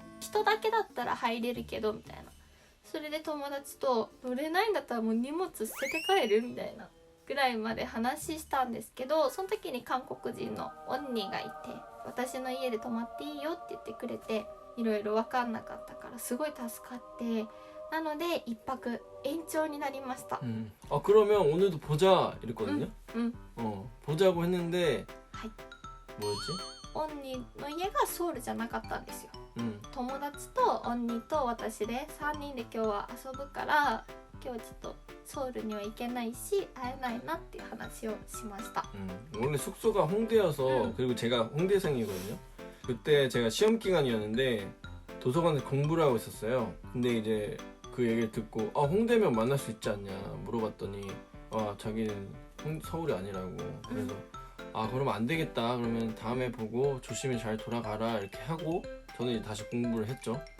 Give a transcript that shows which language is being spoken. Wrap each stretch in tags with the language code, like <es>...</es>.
<ja>人だけだったら入れるけどみたいな。それで友達と乗れないんだったらもう荷物捨てて帰るみたいなぐらいまで話したんですけど、その時に韓国人のオンニーがいて私の家で泊まっていいよって言ってくれて、いろいろ分かんなかったからすごい助かって、なので1泊延長になりました。</ja> <ko>아 그러면 오늘도 보자 이랬거든요. 보자고 했는데</ko> <ja>はい。</ja> <ko>뭐였지?</ko> <ja>オンニーの家がソウルじゃなかったんですよ。友達とオンニーと私で3人で今日は遊ぶから今日ちょっとソウルには行けないし会えないなっていう話をしました。</ja> <ko>원래 숙소가 홍대여서 그리고 제가 홍대생이거든요. 그때 제가 시험 기간이었는데 도서관에서 공부를 하고 있었어요. 근데 이제 그 얘기를 듣고 홍대면 만날 수 있지 않냐 물어봤더니 자기는 서울이 아니라고. 그래서 그러면 안 되겠다. 그러면 다음에 보고 조심히 잘 돌아가라 이렇게 하고 저는 이제 다시 공부를 했죠.</ko>